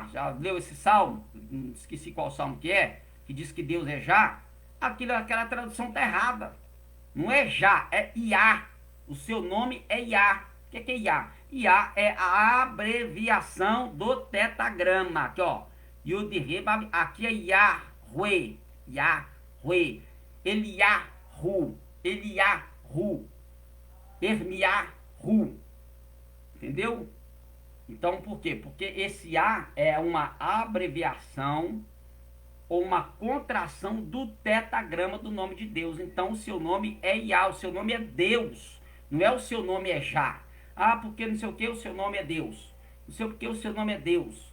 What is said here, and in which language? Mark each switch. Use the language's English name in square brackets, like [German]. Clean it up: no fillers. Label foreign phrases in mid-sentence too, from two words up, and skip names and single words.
[Portuguese] Já leu esse Salmo? Esqueci qual Salmo que diz que Deus é Já. Aquela tradução tá errada. Não é Já, é Iá. O seu nome é Iá. O que é Iá? Iá é a abreviação do tetragrama. Aqui, ó. Yud-Heh-Vav, aqui é Yahweh. Yahweh. Eliyahu. Eliyahu. Ermiyahu. Entendeu? Então, por quê? Porque esse A é uma abreviação ou uma contração do tetragrama do nome de Deus. Então, o seu nome é Yah, o seu nome é Deus. Não é o seu nome é Já. Ah, porque não sei o que, o seu nome é Deus. Não sei o que, o seu nome é Deus.